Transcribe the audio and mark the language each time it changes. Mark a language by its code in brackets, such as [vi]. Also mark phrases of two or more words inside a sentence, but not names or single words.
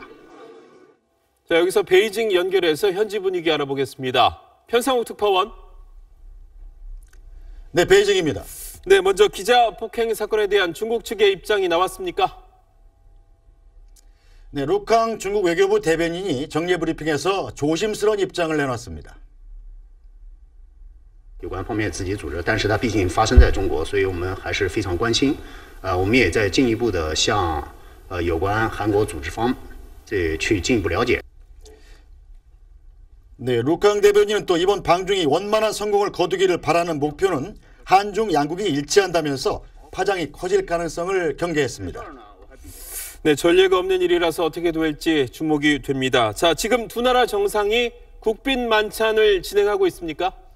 [ko] 자, 여기서 베이징 연결해서 현지 분위기 알아보겠습니다. 편상욱 특파원. 네, 베이징입니다. 네, 먼저 기자 폭행 사건에 대한 중국 측의 입장이 나왔습니까? 네, 루캉 중국 외교부 대변인이 정례 브리핑에서 조심스러운 입장을 내놨습니다. [zh] 有关方面自己组织，但是它毕竟发生在中国，所以我们还是非常关心。我们也在进一步的向有关韩国组织方去进一步了解。 [ko] 네, 루캉 대변인은 또 이번 방중이 원만한 성공을 거두기를 바라는 목표는 한중 양국이 일치한다면서 파장이 커질 가능성을 경계했습니다. 네, 전례가 없는 일이라서 어떻게 될지 주목이 됩니다. 자, 지금 두 나라 정상이 국빈 만찬을 진행하고 있습니까?